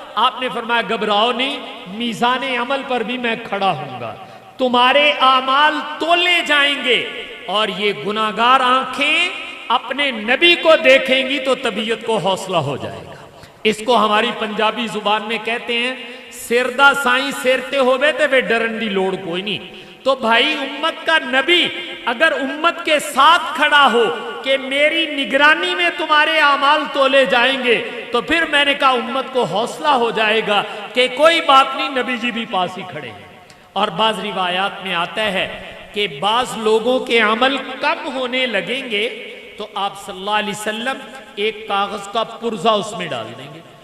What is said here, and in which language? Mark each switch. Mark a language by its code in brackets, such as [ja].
[ur] آپ نے فرمایا گھبراؤ نہیں، میزان عمل پر بھی میں کھڑا ہوں گا، تمہارے اعمال تولے جائیں گے، اور یہ گناہگار آنکھیں اپنے نبی کو دیکھیں گی تو طبیعت کو حوصلہ ہو جائے گا۔ اس کو ہماری پنجابی زبان میں کہتے ہیں [pa] سر دا سائیں سیرتے ہوئے تے وہ ڈرن دی لوڑ کوئی نہیں. [ur] تو بھائی امت کا نبی اگر امت کے ساتھ کھڑا ہو کہ میری نگرانی میں تمہارے اعمال تولے جائیں گے تو پھر میں نے کہا امت کو حوصلہ ہو جائے گا کہ کوئی بات نہیں, نبی جی بھی پاس ہی کھڑے ہیں. اور بعض روایات میں آتا ہے کہ بعض لوگوں کے عمل کم ہونے لگیں گے تو آپ صلی اللہ علیہ وسلم ایک کاغذ کا پرزہ اس میں ڈال دیں گے.